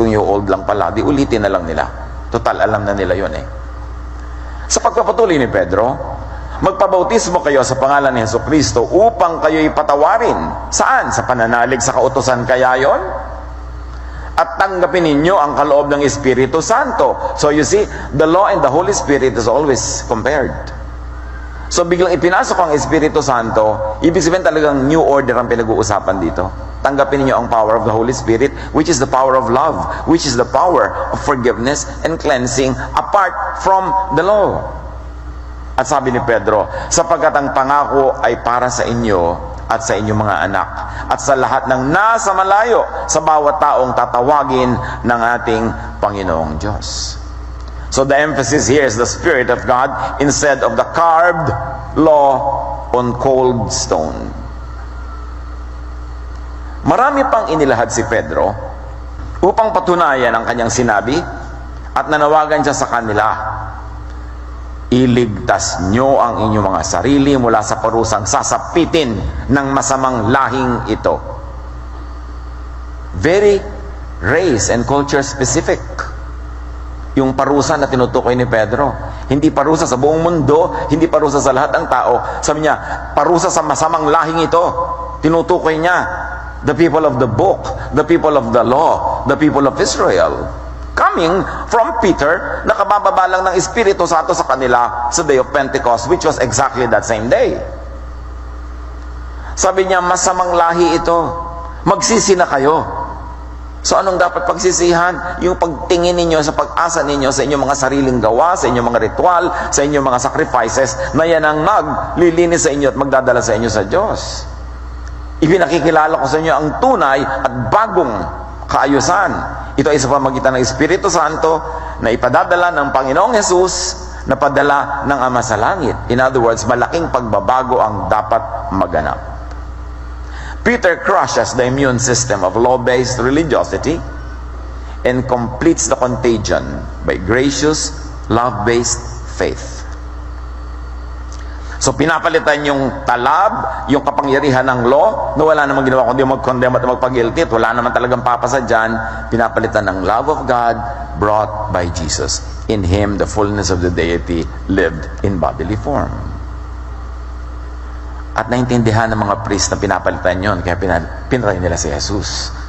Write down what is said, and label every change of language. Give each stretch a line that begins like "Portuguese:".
Filipino: Kung yung old lang pala, di ulitin na lang nila. Total, alam na nila yun eh. Sa pagpapatuloy ni Pedro, magpabautismo kayo sa pangalan ni Jesucristo upang kayo'y patawarin. Saan? Sa pananalig sa kautusan kaya yon? At tanggapin ninyo ang kaloob ng Espiritu Santo.
English: So you see, the law and the Holy Spirit is always compared.
Filipino: So biglang ipinasok ang Espiritu Santo, ibig sabihin talagang new order ang pinag-uusapan dito. Tanggapin niyo ang
English: power of the Holy Spirit, which is the power of love, which is the power of forgiveness and cleansing apart from the law.
Filipino: At sabi ni Pedro, sapagkat ang pangako ay para sa inyo at sa inyong mga anak, at sa lahat ng nasa malayo, sa bawat taong tatawagin ng ating Panginoong Diyos.
English: So the emphasis here is the Spirit of God instead of the carved law on cold stone.
Filipino: Marami pang inilahad si Pedro upang patunayan ang kanyang sinabi at nanawagan siya sa kanila, iligtas nyo ang inyong mga sarili mula sa parusang sasapitin ng masamang lahing ito.
English: Very race and culture specific
Filipino: yung parusa na tinutukoy ni Pedro. Hindi parusa sa buong mundo, hindi parusa sa lahat ng tao. Sabi niya, parusa sa masamang lahing ito. Tinutukoy niya,
English: the people of the book, the people of the law, the people of Israel. Coming from Peter,
Filipino: nakabababalang ng Espiritu Santo sa kanila sa
English: Day of Pentecost, which was exactly that same day.
Filipino: Sabi niya, masamang lahi ito. Magsisi na kayo. So anong dapat pagsisihan? Yung pagtingin ninyo sa pag-asa ninyo sa inyong mga sariling gawa, sa inyong mga ritual, sa inyong mga sacrifices, na yan ang maglilinis sa inyo at magdadala sa inyo sa Diyos. Ipinakikilala ko sa inyo ang tunay at bagong kaayusan. Ito ay sa pamagitan ng Espiritu Santo na ipadadala ng Panginoong Jesus na padala ng Ama sa Langit.
English: In other words,
Filipino: malaking pagbabago ang dapat maganap.
English: Peter crushes the immune system of law-based religiosity and completes the contagion by gracious, love-based faith. So
Filipino: So pinapalitan yung talab, yung kapangyarihan ng law, na wala namang ginawa kundi mag-condemn at magpag-guilty, at wala naman talagang papasa dyan. Pinapalitan ng
English: love of God brought by Jesus. In Him, the fullness of the deity lived in bodily form.
Filipino: At naintindihan ng mga priest na pinapalitan yon, kaya pinatay nila si Jesus.